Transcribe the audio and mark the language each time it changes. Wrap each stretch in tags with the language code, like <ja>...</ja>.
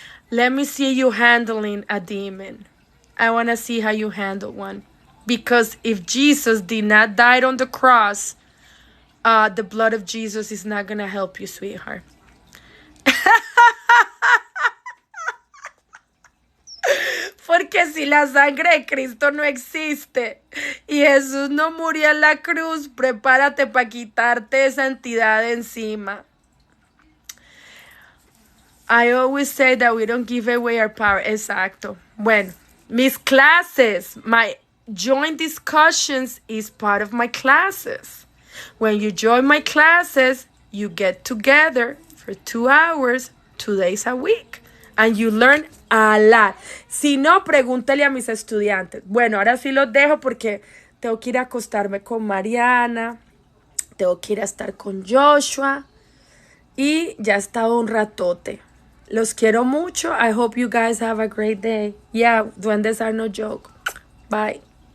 <en>Let me see you handling a demon. I want to see how you handle one. Because if Jesus did not die on the cross, the blood of Jesus is not going to help you, sweetheart.</en> <es>Porque si la sangre de Cristo no existe y Jesús no murió en la cruz, prepárate para quitarte esa entidad de encima.</es> <en>I always say that we don't give away our power. Exacto.</en> <es>Bueno, mis clases,</es> <en>my joint discussions is part of my classes. When you join my classes, you get together for 2 hours, 2 days a week. And you learn a lot.</en> <es>Si no, pregúntale a mis estudiantes. Bueno, ahora sí los dejo porque tengo que ir a acostarme con Mariana. Tengo que ir a estar con Joshua. Y ya he estado un ratote. Los quiero mucho.</es> <en>I hope you guys have a great day. Yeah, duendes are no joke. Bye.</en>